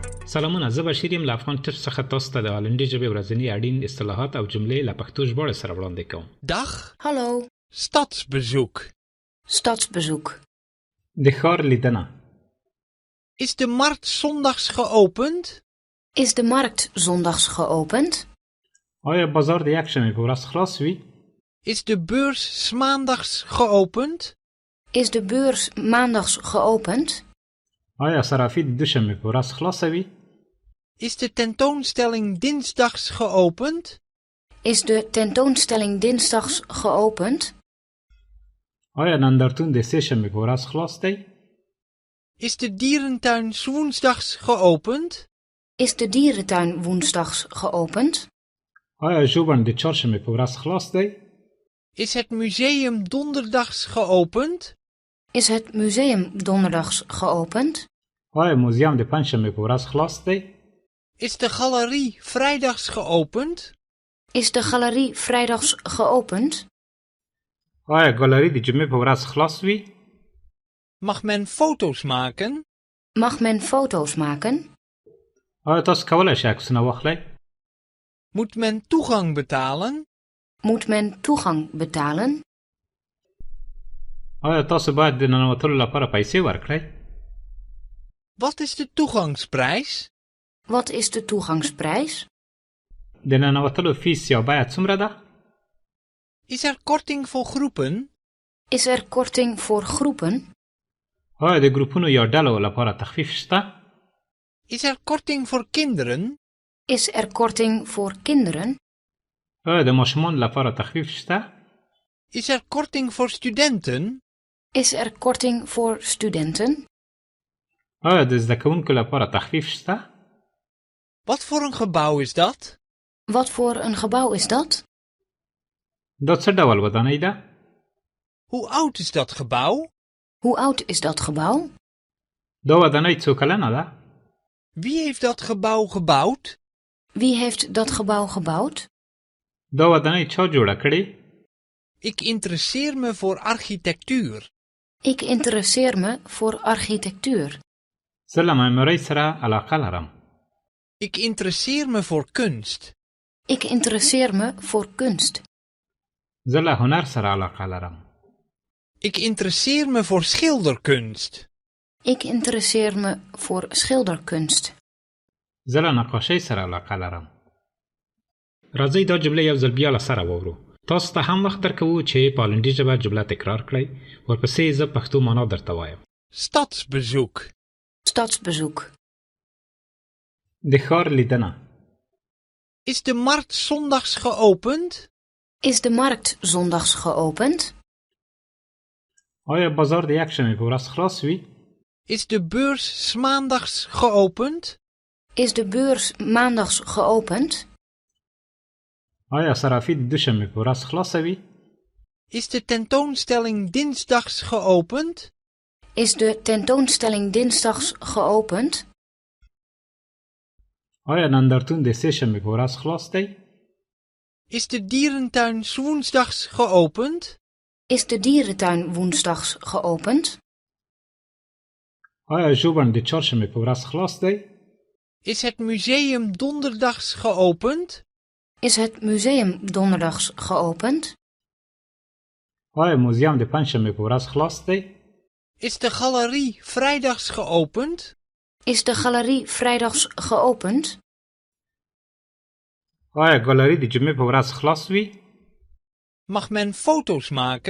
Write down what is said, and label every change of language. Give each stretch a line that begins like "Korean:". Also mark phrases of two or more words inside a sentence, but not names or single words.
Pashto: سلامونه، زه بشیر یم له افغان ټپ څخه تاسو ته د هالندي ژبې ورځني اړین اصطلاحات او جملې له پښتو ژباړې سره وړاندې کوم.
Dutch: Dag, Hallo, stadsbezoek. stadsbezoek.
Pashto: د ښار لیدنه.
Dutch: Is de markt zondags geopend? Is de markt zondags geopend?
Pashto: آیا بازار د یکشنبې په ورځ خلاص وي؟
Dutch: Is de beurs 's maandags geopend? Is de beurs maandags geopend?
Pashto: آیا صرافي د دوشنبې په ورځ خلاصه وي؟
Dutch: Is de tentoonstelling dinsdags geopend? Is de tentoonstelling dinsdags geopend?
Pashto: آیا نندارتون د سه شنبې په ورځ خلاص دی؟
Dutch: Is de dierentuin 's woensdags geopend? Is de dierentuin woensdags geopend?
Pashto: آیا ژوبڼ د چهارشنبې په ورځ خلاص دی؟
Dutch: Is het museum donderdags geopend? Is het museum donderdags geopend?
Pashto: آیا موزیم د پنجشنبې په ورځ خلاص دی؟
Dutch: Is de galerie vrijdags geopend? Is de galerie vrijdags geopend?
Pashto: آیا ګالري د جمعې په ورځ خلاص وي؟
Dutch: Mag men foto's maken? Mag men foto's maken?
Pashto: آیا تاسو کولی شئ عکسونه واخلئ؟
Dutch: Moet men toegang betalen? Moet men toegang betalen?
Pashto: آیا تاسو باید د ننوتلو لپاره پیسې ورکړئ؟
Dutch: Wat is de toegangsprijs? Wat is de toegangsprijs?
Pashto: د ننوتلو فیس یا بیه څومره ده؟
Dutch: Is er korting voor groepen? Is er korting voor groepen?
Pashto: آیا د ګروپونو یا ډلو لپاره تخفیف شته؟
Dutch: Is er korting voor kinderen? Is er korting voor kinderen?
Pashto: آیا د ماشومانو لپاره تخفیف شته؟
Dutch: Is er korting voor studenten? Is er korting voor studenten?
Pashto: آیا د زده کوونکو لپاره تخفیف شته؟
Dutch: Wat voor een gebouw is dat? Wat voor een gebouw is dat?
Pashto: دا څه ډول ودانۍ ده؟
Dutch: Hoe oud is dat gebouw? Hoe oud is dat gebouw?
Pashto: دا ودانۍ څو کلنه ده؟
Dutch: Wie heeft dat gebouw gebouwd? Wie heeft dat gebouw gebouwd?
Pashto: دا ودانۍ چا جوړه کړې؟
Dutch: Ik interesseer me voor architectuur. Ik interesseer me voor architectuur.
Pashto: زه له معمارۍ سره علاقه لرم.
Dutch: Ik interesseer me voor kunst. Ik interesseer me voor kunst.
Pashto: زه له هنر سره علاقه لرم.
Dutch: Ik interesseer me voor schilderkunst. Ik interesseer me voor schilderkunst.
Pashto: زه له نقاشۍ سره علاقه لرم. راځئ دا جمله یو ځل بیا له سره واورو. تاسو ته هم وخت درکوو چې په هالندي ژبه جمله تکرار کړئ. ورپسې زه پښتو معنا درته وایم.
Dutch: Stadsbezoek. Stadsbezoek.
Pashto: د ښار لیدنه.
Dutch: Is de markt zondags geopend? Is de markt zondags geopend?
Pashto: آیا بازار د یکشنبې په ورځ خلاص وي؟
Dutch: Is de beurs 's maandags geopend? Is de beurs maandags geopend?
Pashto: آیا صرافي د دوشنبې په ورځ خلاصه وي؟
Dutch: Is de tentoonstelling dinsdags geopend? Is de tentoonstelling dinsdags geopend?
Pashto: آیا نندارتون د سه شنبې په ورځ خلاص دی؟
Dutch: Is de dierentuin 's woensdags geopend? Is de dierentuin woensdags geopend?
Pashto: آیا ژوبڼ د چهارشنبې په ورځ خلاص دی؟
Dutch: Is het museum donderdags geopend? Is het museum donderdags geopend?
Pashto: آیا موزیم د پنجشنبې په ورځ خلاص دی؟
Dutch: Is de galerie vrijdags geopend? Is de galerie vrijdags geopend?
Pashto: آیا ګالري د جمعې په ورځ خلاص وي؟
Dutch: Mag men foto's maken?